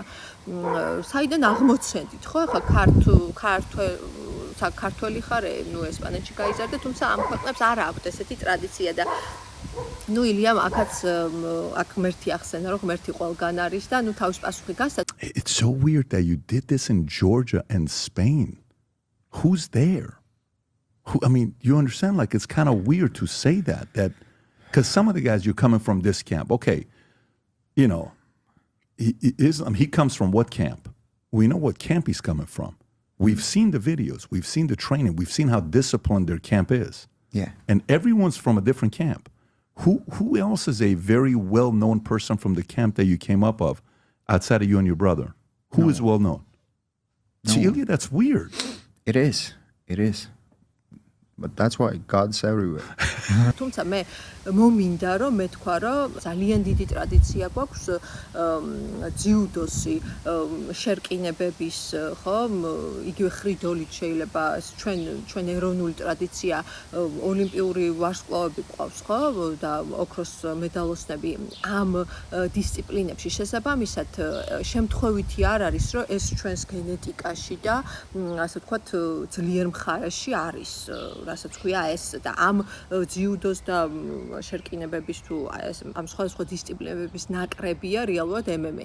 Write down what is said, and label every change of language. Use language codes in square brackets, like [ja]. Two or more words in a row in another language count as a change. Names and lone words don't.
[ka] საიდან აღმოცენდით, ხო? ახლა ქართველი ხარ, ნუ ესპანეთში გაიზარდე, თუმცა ამ ქვეყნებს არ აქვთ ესეთი ტრადიცია და ნუ ილიამ აქაც აქ ღმერთი ახსენა, რომ ღმერთი ყველგან არის და ნუ თავის პასუხი გასცა. [en] It's so weird that you did this in Georgia and Spain. Who's there? I mean, you understand like it's kind of weird to say that because some of the guys you're coming from this camp. Okay. You know, he comes from what camp? We know what camp he's coming from. We've seen the videos, we've seen the training, we've seen how disciplined their camp is. Yeah. And everyone's from a different camp. Who else is a very well-known person from the camp that you came up of outside of you and your brother? Who is well-known? See, Ilya, that's weird. It is. But that's why God's everywhere. [ka] თუმცა მე მომინდა რომ მე თქვა რომ ძალიან დიდი ტრადიცია გვაქვს ძიუდოსი შერკინებების ხო იგივე ხრიდოლით შეიძლება ეს ჩვენ ეროვნული ტრადიცია ოლიმპიური ვარსკვლავები გვყავს ხო და ოქროს მედალოსტები ამ დისციპლინებში შესაბამისად შემთხვევითი არ არის რომ ეს ჩვენს გენეტიკაში და ასე ვთქვათ ძლიერ მხარეში არის რასაც ქვია ეს და ამ ძიუდოს და შერკინებების თუ ამ სხვადასხვა დისციპლინების ნაკრებია რეალურად MMA.